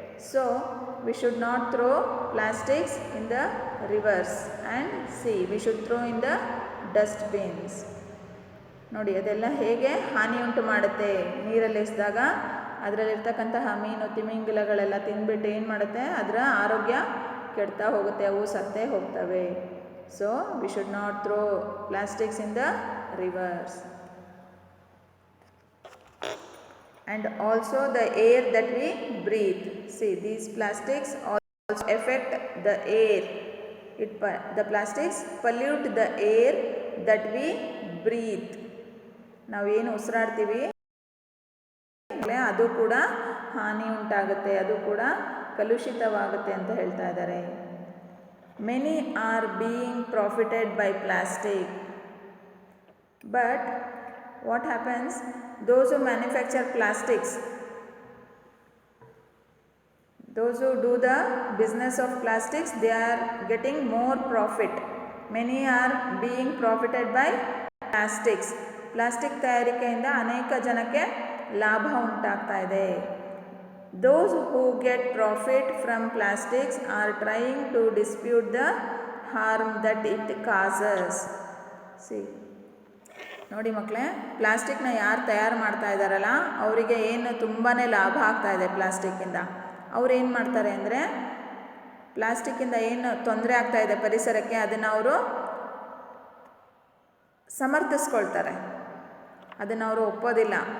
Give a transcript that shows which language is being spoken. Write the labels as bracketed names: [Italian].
[English] So we should not throw plastics in the rivers and sea. We should throw in the dustbins. [Kannada] ನೋಡಿ, ಅದೆಲ್ಲ ಹೇಗೆ ಹಾನಿ ಉಂಟು ಮಾಡುತ್ತೆ. ನೀರಲ್ಲಿ ಎಸೆದಾಗ ಅದರಲ್ಲಿರ್ತಕ್ಕಂತಹ ಮೀನು, ತಿಮಿಂಗಿಲಗಳೆಲ್ಲ ತಿಂದ್ಬಿಟ್ಟು ಏನು ಮಾಡುತ್ತೆ, ಅದರ ಆರೋಗ್ಯ ಕೆಡ್ತಾ ಹೋಗುತ್ತೆ, ಅವು ಸತ್ತೇ ಹೋಗ್ತವೆ. [English] So we should not throw plastics in the rivers. And also the air that we breathe. See, these plastics also affect the air. The plastics pollute the air that we breathe. [Kannada] ನಾವು ಏನು ಉಸಿರಾಡ್ತೀವಿ ಅದು ಕೂಡ ಹಾನಿ ಉಂಟಾಗುತ್ತೆ, ಅದು ಕೂಡ ಕಲುಷಿತವಾಗುತ್ತೆ ಅಂತ ಹೇಳ್ತಾ ಇದ್ದಾರೆ. [English] Many are being profited by plastic. But what happens? Those who manufacture plastics, those who do the business of plastics, they are getting more profit. Many are being profited by plastics. [Kannada] Plastic ತಯಾರಿಕೆಯಿಂದ ಅನೇಕ ಜನಕ್ಕೆ ಲಾಭ ಉಂಟಾಗ್ತಾ ಇದೆ. [English] Those who get profit from plastics are trying to dispute the harm that it causes. [Kannada] See, ನೋಡಿ ಮಕ್ಕಳೇ, ಪ್ಲಾಸ್ಟಿಕ್ನ ಯಾರು ತಯಾರು ಮಾಡ್ತಾ ಇದ್ದಾರಲ್ಲ ಅವರಿಗೆ ಏನು ತುಂಬಾ ಲಾಭ ಆಗ್ತಾ ಇದೆ ಪ್ಲಾಸ್ಟಿಕ್ಕಿಂದ. ಅವ್ರು ಏನು ಮಾಡ್ತಾರೆ ಅಂದರೆ, ಪ್ಲಾಸ್ಟಿಕ್ಕಿಂದ ಏನು ತೊಂದರೆ ಆಗ್ತಾ ಇದೆ ಪರಿಸರಕ್ಕೆ, ಅದನ್ನು ಅವರು ಸಮರ್ಥಿಸ್ಕೊಳ್ತಾರೆ, ಅದನ್ನು ಅವರು ಒಪ್ಪೋದಿಲ್ಲ.